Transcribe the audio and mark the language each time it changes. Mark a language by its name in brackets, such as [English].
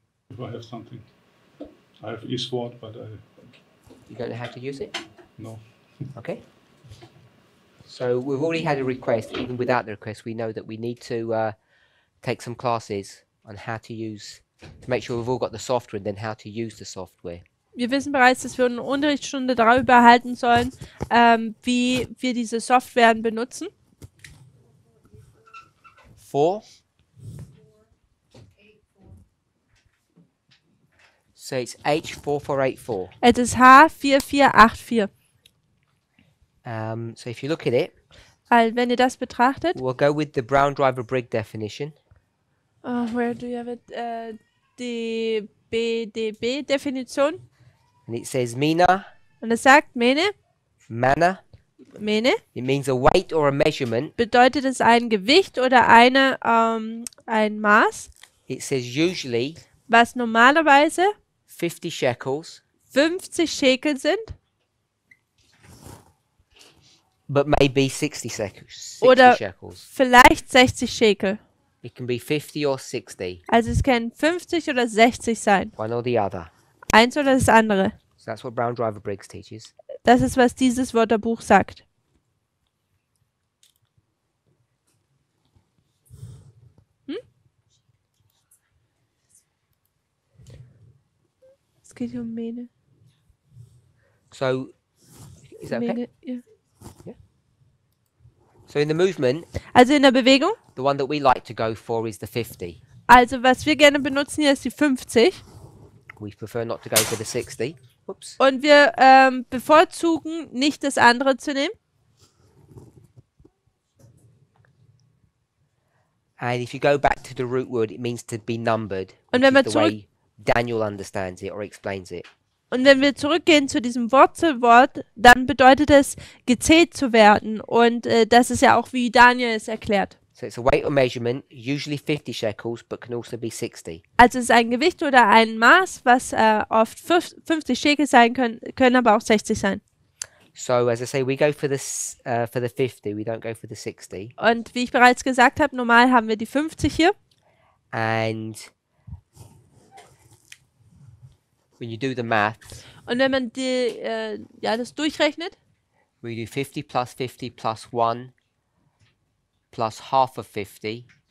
[English] If I have something. I have eSword, but I You don't know how to use it? no. Okay. So we've already had a request. Even without the request, we know that we need to take some classes on how to use, to make sure we've all got the software and then how to use the software. [German] Wir wissen bereits, dass wir eine Unterrichtsstunde darüber halten sollen, wie wir diese Softwaren benutzen. [English] 4. So it's H4484. [German] Es ist H4484. [English] So if you look at it, [German] Also wenn ihr das betrachtet, [English] we'll go with the Brown Driver Briggs definition. where do you have it? [German] Die BDB-Definition. [English] And it says Mina, [German] Und es sagt, Mene, [English] Mana. [German] Mene, [English] It means a weight or a measurement. [German] bedeutet es ein Gewicht oder ein Maß, [English] It says usually [German] was normalerweise [English] 50 shekels, [German] 50 Schekel sind [English] but maybe 60 shekels. [German] Oder- [English] shekels. [German] vielleicht 60 Schekel. [English] It can be 50 or 60, [German] Also es können 50 oder 60 sein. [English] one or the other. [German] Eins oder das andere. [English] So that's what Brown Driver Briggs teaches. [German] Das ist, was dieses Wörterbuch sagt. Es geht hier um Mene. [English] So, is that okay? [German] Mene, ja. [English] So in the movement, [German] Also in der Bewegung. [English] the one that we like to go for is the 50. [German] Also was wir gerne benutzen hier ist die 50. [English] We prefer not to go for the 60. Whoops. [German] Und wir bevorzugen nicht das andere zu nehmen. [English] And if you go back to the root word, it means to be numbered. [German] Und wenn wir [English] is the way Daniel understands it or explains it. [German] Und wenn wir zurückgehen zu diesem Wurzelwort, dann bedeutet es, gezählt zu werden. Und das ist ja auch, wie Daniel es erklärt. [English] So it's a weight or measurement, usually 50 shekels, but can also be 60. [German] Also es ist ein Gewicht oder ein Maß, was oft 50 Schekel sein können aber auch 60 sein. [English] So as I say, we go for the 50. We don't go for the 60. [German] Und wie ich bereits gesagt habe, normal haben wir die 50 hier. [English] And when you do the math, [German] Und wenn man das durchrechnet, [English] we do 50 plus 1 plus half of 50,